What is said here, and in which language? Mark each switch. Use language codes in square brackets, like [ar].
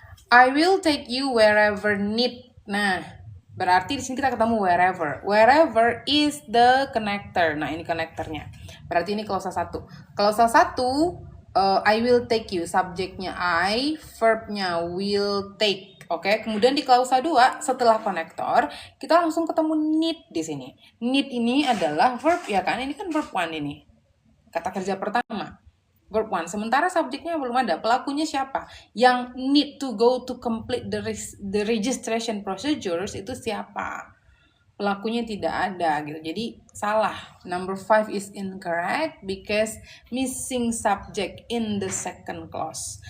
[en] I will take you wherever need. Nah, [id] berarti di sini kita ketemu [en] wherever. Wherever is the connector. [id] Nah, ini konektornya. Berarti ini klausa 1. Klausa 1, I will take you. Subjeknya I, verbnya will take. Oke, kemudian di klausa 2 setelah konektor, kita langsung ketemu need di sini. Need ini adalah verb ya kan? Ini kan verb 1 ini. Kata kerja pertama. Verb 1. Sementara subjeknya belum ada. Pelakunya siapa? Yang need to go to complete the registration procedures itu siapa? Pelakunya tidak ada gitu. Jadi salah. [en] Number 5 is incorrect because missing subject in the second clause.